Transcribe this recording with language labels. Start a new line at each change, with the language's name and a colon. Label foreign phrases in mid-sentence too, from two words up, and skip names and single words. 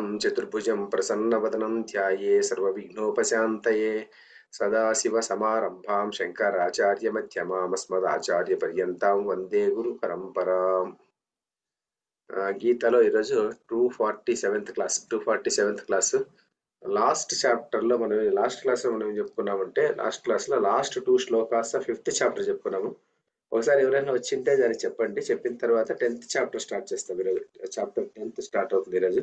Sanskrit: चतुर्भुजं प्रसन्नवदनं ध्याये सर्वविघ्नोपशान्तये सदाशिवसमारम्भां शङ्कराचार्यमध्यमाम् अस्मदाचार्यपर्यन्तां वन्दे गुरुपरम्पराम्
Telugu: గీతలో ఈరోజు
English: 247th class last chapterలో
Telugu: మనం
English: last classలో
Telugu: మనం ఏం చెప్పుకున్నామంటే
English: last classలో last 2 slokas 5th chapter
Telugu: చెప్పుకున్నాము. ఒకసారి ఎవరైనా వచ్చింటే దాన్ని చెప్పండి. చెప్పిన తర్వాత
English: 10th chapter start
Telugu: చేస్తాం. ఈరోజు
English: chapter 10th start
Telugu: అవుతుంది ఈరోజు.